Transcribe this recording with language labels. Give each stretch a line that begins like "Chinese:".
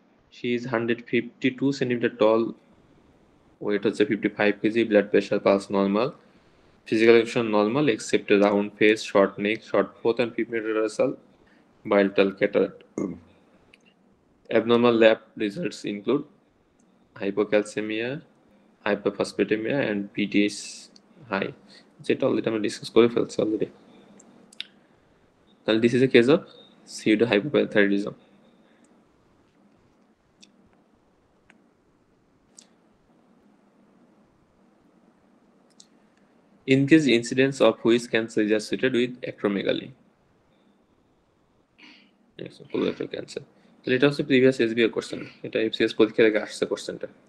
English: She is 152 centimeter tall, weight হচ্ছে 55 kg, blood pressure pulse normal, physical action normal except a round face, short neck, short fourth and fifth metatarsal, bilateral cataract. Abnormal lab results include hypocalcemia, hyperphosphatemia and PTS high,
Bangla: যেটা already আমরা discuss করে ফেলছি already.
English: তাহলে this is a case of pseudo hypoparathyroidism. Increased incidence of which cancer is associated with acromegaly? Next, colorectal cancer.
Bangla: তাহলে এটা হচ্ছে previous SBR question, এটা FCS পরীক্ষার আগে আসছে কোশ্চেনটা।